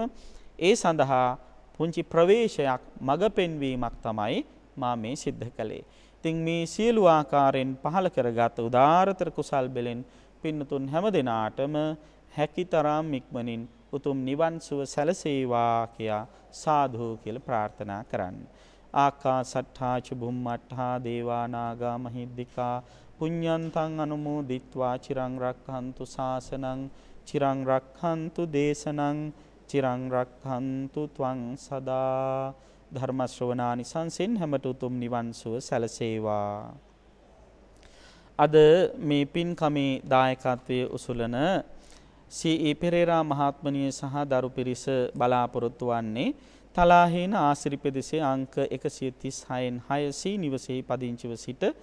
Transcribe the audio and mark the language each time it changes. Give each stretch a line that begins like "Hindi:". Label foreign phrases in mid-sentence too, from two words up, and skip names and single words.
Sinhala: ඒ සඳහා පුංචි ප්‍රවේශයක් මඟ පෙන්වීමක් තමයි මා මේ සිද්ධ කළේ. ඉතින් මේ සියලු ආකාරයෙන් පහළ කරගත් උදාාරතර කුසල් බෙලෙන් පින්නතුන් හැමදෙනාටම හැකිතරම් ඉක්මනින් උතුම් නිවන් සුව සැලසේවා කියා සාදු කියලා ප්‍රාර්ථනා කරන්න.
Pali: ආකාසට්ඨා ච බුම්මට්ඨා දේවා නාග මහිද්దికා පුඤ්ඤන්තං අනුමෝදිත්වා චිරං රක්ඛන්තු ශාසනං චිරං රක්ඛන්තු දේශනං චිරං රක්ඛන්තු ත්වං සදා.
Sinhala: ධර්ම ශ්‍රවණානි සංසෙන් හැමත උතුම් නිවන් සුව සැලසේවා. අද මේ පින්කමේ දායකත්වයේ උසුලන සී පෙරේරා මහත්මනිය සහ දරු පිරිස බලාපොරොත්තු වන්නේ තලාහේන ආසිරි පෙදෙසේ අංක 136න් 6 නිවසේ පදිංචිව සිට